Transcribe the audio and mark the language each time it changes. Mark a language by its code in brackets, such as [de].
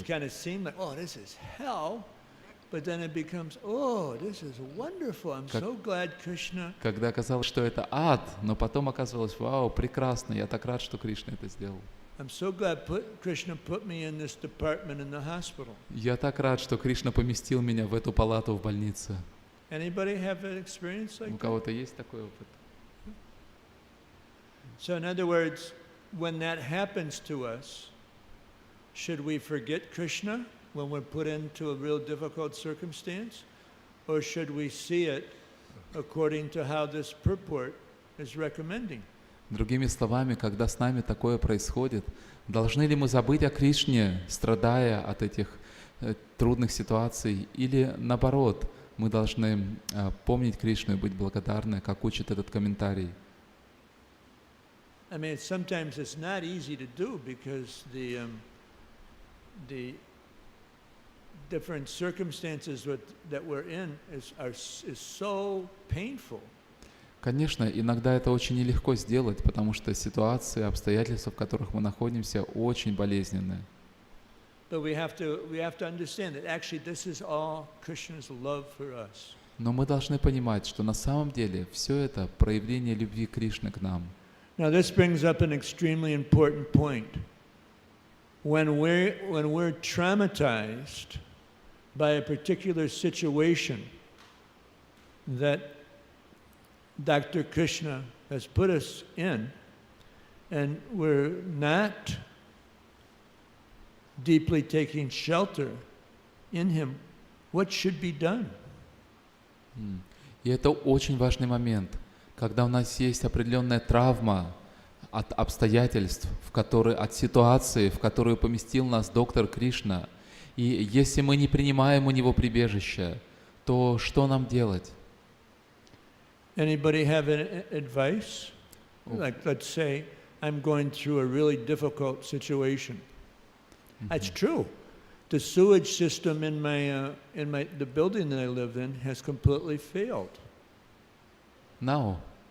[en] It kind of seemed like, oh, this is hell, but then it becomes, oh, this is wonderful. I'm so glad Krishna. [ru] Когда казалось, что это ад, но потом оказывалось, вау, прекрасно, я так рад, что Кришна это сделал. [en] I'm so glad Krishna put me in this department in the hospital. [ru] Я так рад, что Кришна поместил меня в эту палату в больнице. [en] Anybody have an experience like [ru] У [en] that? [ru] кого-то есть такой опыт? [en] So in other words, when that happens to us, should we forget Krishna when we're put into a real difficult circumstance? Or should we see it according to how this purport is recommending? [ru] Другими словами, когда с нами такое происходит, должны ли мы забыть о Кришне, страдая от этих трудных ситуаций, или наоборот, мы должны помнить Кришну и быть благодарны, как учит этот комментарий? [en] I mean, sometimes it's not easy to do because the different circumstances that we're in is so painful. [ru] Конечно, иногда это очень нелегко сделать, потому что ситуации, обстоятельства, в которых мы находимся, очень болезненные. [en] But we have to understand that actually this is all Krishna's love for us. [ru] Но мы должны понимать, что на самом деле все это проявление любви Кришны к нам. [en] Now this brings up an extremely important point. When we're traumatized by a particular situation that Dr. Krishna has put us in, and we're not deeply taking shelter in Him, what should be done? [ru] И это очень важный момент, когда у нас есть определенная травма, от обстоятельств, от ситуации, в которую поместил нас доктор Кришна. И если мы не принимаем у него прибежище, то что нам делать? [en] Anybody have advice? Like, let's say I'm going through a really difficult situation. That's true. The sewage system in the building that I live in has completely failed. No.